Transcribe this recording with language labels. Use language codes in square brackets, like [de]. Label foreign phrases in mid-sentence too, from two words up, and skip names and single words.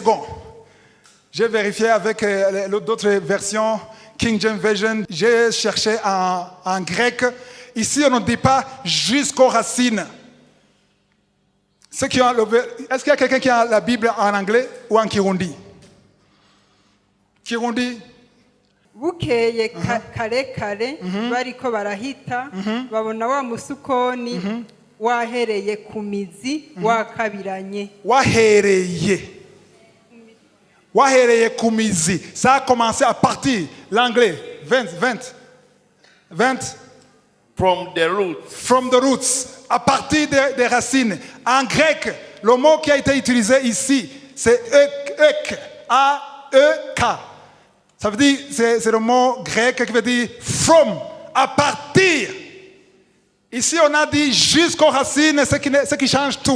[fr] J'ai vérifié avec d'autres versions, King James Version. J'ai cherché en grec. Ici, on ne dit pas jusqu'aux racines. Est-ce qu'il y a quelqu'un qui a la Bible en anglais ou en Kirundi? Kirundi? [rn] Bukeye kare kare bariko barahita babona wa musukoni wahereye ku mizi wakabiranye. Wahereye ku mizi. [fr] Ça a commencé à partir, l'anglais, 20. [en] From the roots. From the roots. [fr] À partir des racines. En grec, le mot qui a été utilisé ici, c'est ek. A-E-K. Ça veut dire, c'est le mot grec qui veut dire from, à partir. Ici, on a dit jusqu'aux racines, ce qui change tout.